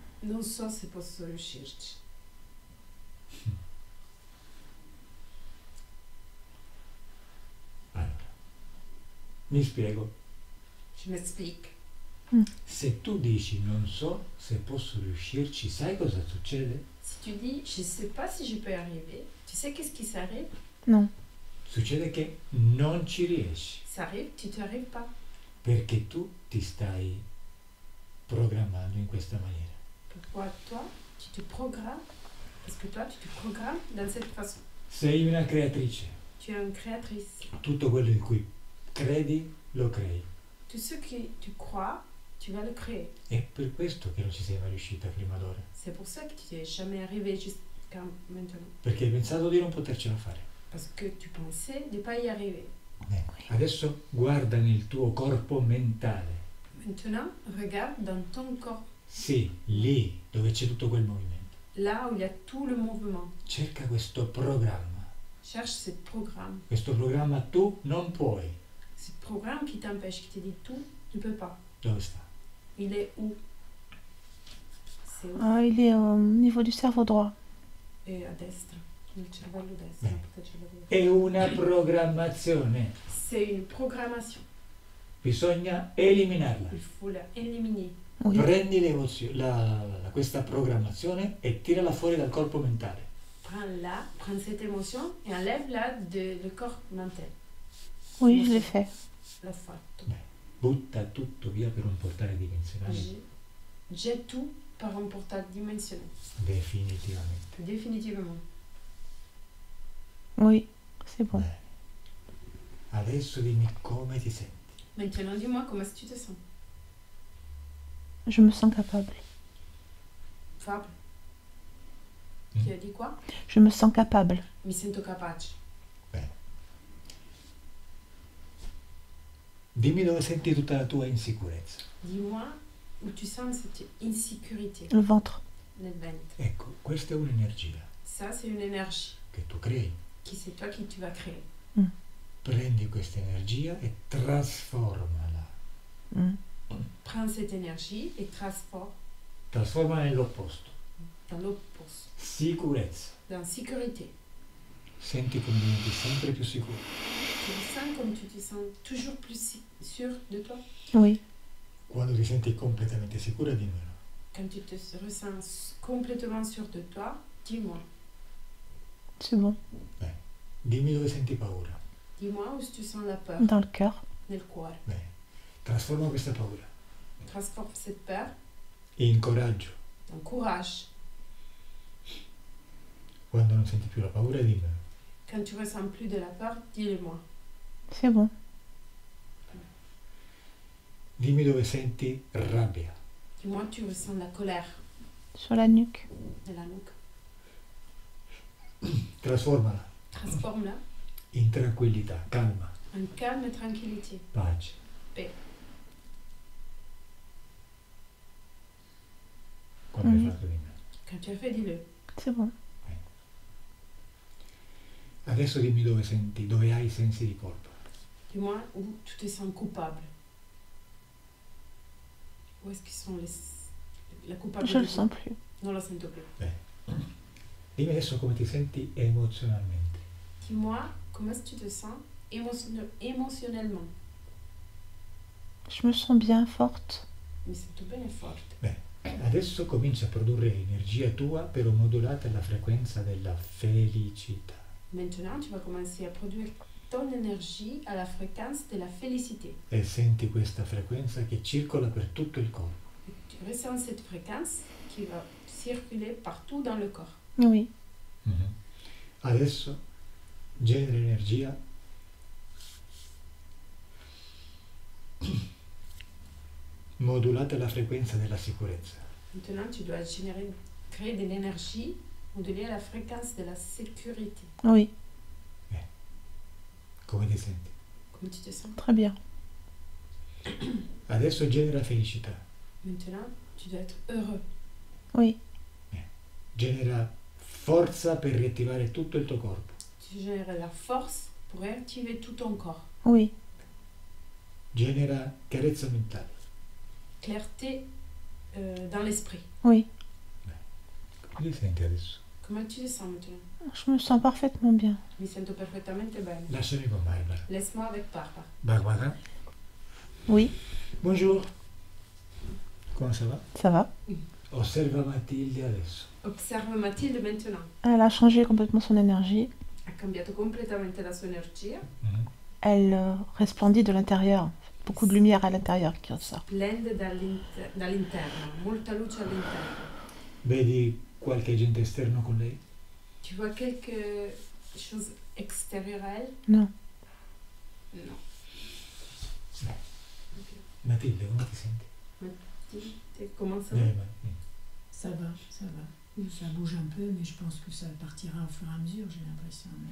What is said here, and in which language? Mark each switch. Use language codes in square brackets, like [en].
[it] Non so se posso riuscirci. Allora, mi spiego. [fr] Je m'explique. [it] Se tu dici non so se posso riuscirci, sai cosa succede? [fr] Si tu dis, je ne sais pas si je peux y arriver, tu sais qu'est-ce qui s'arrive? Non. [it] Succede che non ci riesci, [fr] Ça arrive, tu n'y arrives pas. [it] perché tu ti stai programmando in questa maniera. [fr] Pourquoi toi, tu te programmes? Parce que toi, tu te programmes dans cette façon. [it] Sei una creatrice, [fr] Tu es une créatrice. [it] tutto quello in cui credi lo crei. [fr] Tout ce que tu crois, tu vas le créer. [it] È per questo che non ci sei mai riuscita prima d'ora, [fr] C'est pour ça que tu n'es jamais arrivé jusqu'à maintenant. [it] perché hai pensato di non potercela fare. [fr] Parce que tu pensais de ne pas y arriver. [it] Adesso guarda nel tuo corpo mentale, [fr] Maintenant, regarde dans ton corps, [it] sì, lì dove c'è tutto quel movimento. [fr] là où il y a tout le mouvement. [it] Cerca questo programma. [fr] Cherche ce programme. [it] Questo programma tu non puoi. [fr] Ce programme qui t'empêche, qui te dit tout, tu ne peux pas. [it] Dove sta? [fr] Il est où? C'est où? Ah, il est au niveau du cerveau droit. Et à [it] destra. Nel cervello destro. Bene. Nel cervello destro. È una programmazione. [fr] C'est une programmation. [it] Bisogna eliminarla. [fr] Il faut la éliminer. Oui. [it] Prendi questa programmazione e tirala fuori dal corpo mentale. [fr] Prends-la, prends cette émotion et enlève-la du corps mental. Oui, je l'ai fait. [it] L'ho fatto. Butta tutto via per un portale dimensionale. [fr] Jette tout par un portail dimensionnel. [it] Definitivamente. [fr] Définitivement. Oui, c'est bon. [it] Bene. Adesso dimmi come ti senti. [fr] Maintenant, dis-moi comment est-ce que tu te sens? Je me sens capable. Fable. Mm. Tu as dit quoi? Je me sens capable. [it] Mi sento capace. Bene. Dimmi dove senti tutta la tua insicurezza. [fr] Dis-moi où tu sens cette insécurité. Le ventre. [it] Nel ventre. Ecco, questa è un'energia [fr] Ça, c'est une énergie [it] che tu crei. [fr] qui c'est toi qui tu vas créer. [it] Prendi questa energia e trasformala. Mm. [fr] Prends cette énergie et [it] Trasformala nell'opposto. [fr] dans l'opposé. [it] Sicurezza. [fr] Dans sécurité. [it] Senti come diventi sempre più sicuro. [fr] Tu te sens comme tu te sens toujours plus sûr de toi. Oui. [it] Quando ti senti completamente sicura, dimmelo. [fr] Quand tu te ressens complètement sûr de toi, dis-moi. C'est bon. [it] Dimmi dove senti paura. [fr] Dis-moi où tu sens la peur. Dans le cœur. [it] Nel cuore. Bene. Trasforma questa paura [fr] Transforme cette peur [it] in coraggio. [fr] en courage. [it] Quando non senti più la paura, dimmelo. [fr] Quand tu ressens plus de la peur, dis-le-moi. C'est bon. [it] Dimmi dove senti rabbia. [fr] Dis-moi, tu ressens la colère Sur la nuque. de la nuque. [it] Trasformala [fr] Transforme-la [it] in tranquillità, calma, [fr] en calme et tranquillité. [it] pace. [fr] Paix. [it] quando hai Mhm. fatto di me. [fr] Quand tu as fait, dis-le. C'est bon. [it] Adesso dimmi dove hai i sensi di colpa. [fr] Dis-moi où tu te sens coupable. Où est-ce qu'ils sont la culpabilité? Je le sens plus. [it] Non la sento più. Dimmi adesso come ti senti emozionalmente. [fr] Dis-moi comment est-ce que tu te sens émotionnellement. Je me sens bien forte. [it] Mi sento bene e forte. Adesso comincia a produrre energia tua però modulata alla frequenza della felicità. [fr] Maintenant, tu vas commencer à produire ton énergie à la fréquence de la félicité. [it] E senti questa frequenza che circola per tutto il corpo. [fr] Tu ressens cette fréquence qui va circuler partout dans le corps. Oui. [it] Adesso genera energia modulata alla frequenza della sicurezza. [fr] Maintenant, tu dois créer de l'énergie modulée à la fréquence de la sécurité. Oui. [it] Come ti senti? [fr] Comment tu te sens? Très bien. [it] Adesso genera felicità, [fr] Maintenant, tu dois être heureux. Oui. [it] genera forza per riattivare tutto il tuo corpo. [fr] Tu génères la force pour réactiver tout ton corps. Oui. [it] Genera chiarezza mentale. [fr] Clarté dans l'esprit. Oui. [it] Come ti senti adesso? [fr] Comment tu te sens maintenant? Je me sens parfaitement bien. [it] Mi sento perfettamente bene. Lasciami con Barbara. [fr] Laisse-moi avec Barbara. [it] Barbara, [fr] Oui. bonjour. Come ça va? Ça va. [it] Osserva Matilde adesso. [fr] Observe Mathilde maintenant. Elle a changé complètement son énergie. [it] Ha cambiato completamente la sua energia. [fr] Elle resplendit de l'intérieur. Beaucoup de lumière à l'intérieur qui ressort. [it] Splende dall'interno. Molta luce all'interno. Vedi qualche agente esterno con lei? [fr] Tu vois quelque chose extérieur à elle? Non. [it] Non. Matilde, come ti senti? [fr] Comment ça? Ça va, ça va. Ça bouge un peu, mais je pense que ça partira au fur et à mesure, j'ai l'impression.